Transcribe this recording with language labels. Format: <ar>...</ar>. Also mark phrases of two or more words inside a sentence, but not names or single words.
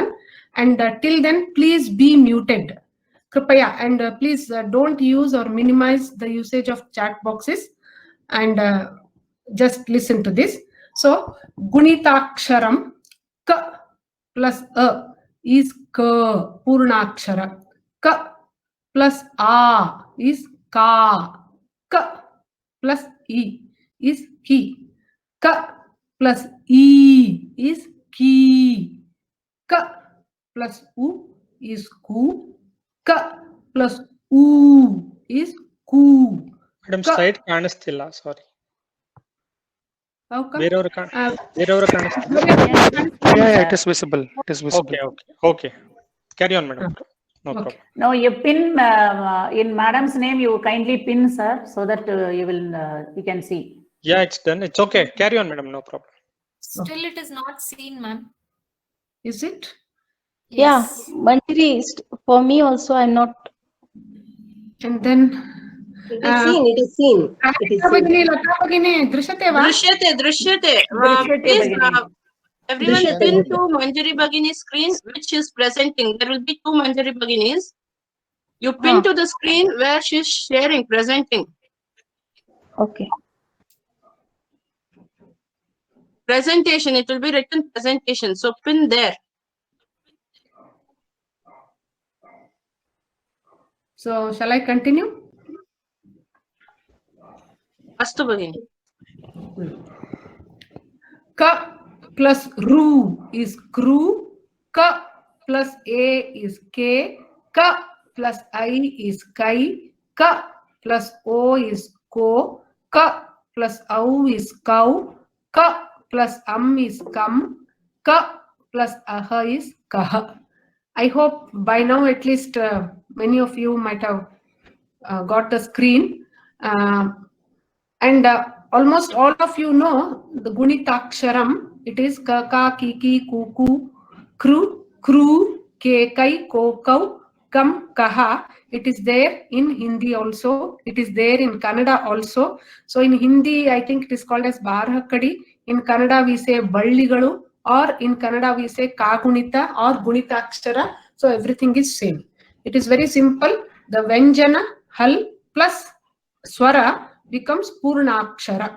<en>And till then, please be muted. Kripaya, and please don't use or minimize the usage of chat boxes, and just listen to this. So Gunitaksharam Ka plus A is Ka, Purnakshara. Ka plus A is Ka. Ka plus E is Ki. Ka plus E is Ki. Ka plus U is Ku. Ka plus U is Ku. Madam, slide ಕಾಣಿಸ್ತಿಲ್ಲ, sorry. Okay.</en> <kn>ಬೇರೆಯವರು ಕಾಣಿಸ್ತಿಲ್ಲ.</kn> <en>Yeah, it is visible. Okay. Carry on, madam. No problem. No, you pin in madam's name. You kindly pin, sir, so that you can see. Yeah, it's done. It's okay. Carry on, madam. No problem. Still, it is not seen, ma'am. Is it? Yes. Yeah, Manjari, for me also, I'm not. And then It is seen.</en> <sa>Lata Bhagini, Drishyate va? Drishyate.</sa> <en>Please, everyone pin to Manjari Bhagini's screen, which is presenting. There will be two Manjari Bhaginis. You pin to the screen where she is sharing, presenting. Okay. Presentation, it will be written presentation. So pin there. So shall I continue?</en> <sa>Astu Bhagini.</sa> <en>Ka plus Ru is Kru. Ka plus A is K. Ka plus I is Kai. Ka plus O is Ko. Ka plus Au is Kau. Ka plus is Kam. Ka plus Aha is Kaha. I hope by now at least many of you might have got the screen. And almost all of you know the Gunitaksharam. It is Ka, Ka, Ki, Ki, Ku, Ku, Kru, Kru, Ke, Kai, Ko, Kau, Kam, Kaha. It is there in Hindi also. It is there in Kannada also. So in Hindi, I think it is called as Barhakadi. In Kannada, we say Balligalu or in Kannada we say Kagunita or Gunita Akshara. So everything is same. It is very simple. The Vyanjana Hal plus Swara becomes Purna Akshara.</en>